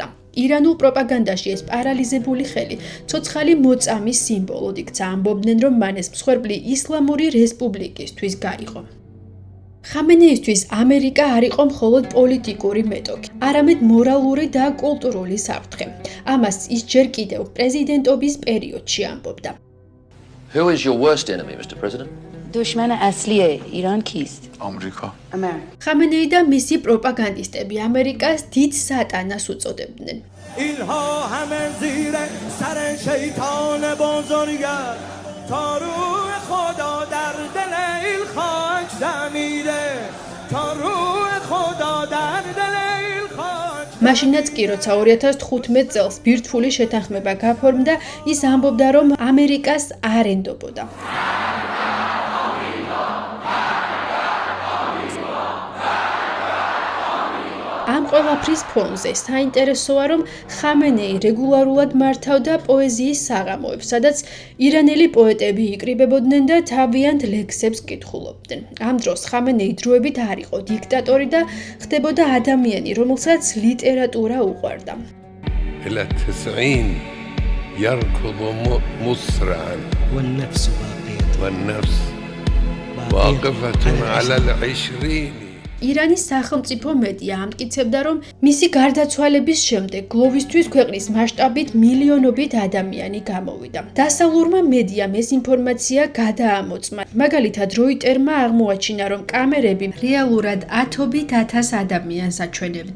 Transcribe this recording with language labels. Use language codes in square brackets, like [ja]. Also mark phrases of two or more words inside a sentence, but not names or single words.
[ka] ირანულ პროპაგანდაში ეს პარალიზებული ხელი ცოცხალი მოწამის სიმბოლოდ იქცა. ამბობდნენ, რომ მან ეს მსხვერპლი ისლამური რესპუბლიკისთვის გაიღო. ხამენეისთვის ამერიკა არ იყო მხოლოდ პოლიტიკური მეტოქი, არამედ მორალური და კულტურული საფრთხე. ამას ის ჯერ კიდევ პრეზიდენტობის პერიოდში ამბობდა. [en] Who is your worst enemy, Mr. President? [fa] دشمن اصلی ایران کیست؟ آمریکا. [ka] ხამენეი და მისი პროპაგანდისტები ამერიკას დიდ სატანას უწოდებდნენ. [fa] اینها همه زیر سر شیطان بزرگه تا روح خدا در دل این خاک دمیره تا روح خدا در دل این خاک [ka] მაშინაც კი, როცა 2015 წელს ბირთვული შეთანხმება გაფორმდა, ის ამბობდა, რომ ამერიკას არ ენდობოდა. ამ ყველაფრის ფონზე საინტერესოა, რომ ხამენეი რეგულარულად მართავდა პოეზიის საღამოებს, სადაც ირანელი პოეტები იკრიბებოდნენ და თავიანთ ლექსებს კითხულობდნენ. ამ დროს ხამენეი დროებით არ იყო დიქტატორი და ხდებოდა ადამიანი, რომელსაც ლიტერატურა უყვარდა. [ar] إلى 90 يركض مسرعا والنفس واقفة على 20 [ka] ირანის სახელმწიფო მედია ამტკიცებდა, რომ მისი გარდაცვალების შემდეგ გლოვისთვის ქვეყნის მასშტაბით მილიონობით ადამიანი გამოვიდა. დასავლურმა მედიამ ეს ინფორმაცია გადაამოწმა. მაგალითად, როიტერმა აღმოაჩინა, რომ კამერები რეალურად ათობით ათას ადამიანს აჩვენებდა.